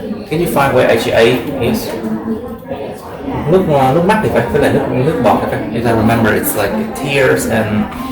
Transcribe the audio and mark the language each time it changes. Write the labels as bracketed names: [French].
[English] Can you find where IgA is? [Vietnamese] Nước mắt thì phải là nước bọt thì phải. [English] If I remember, it's like tears and.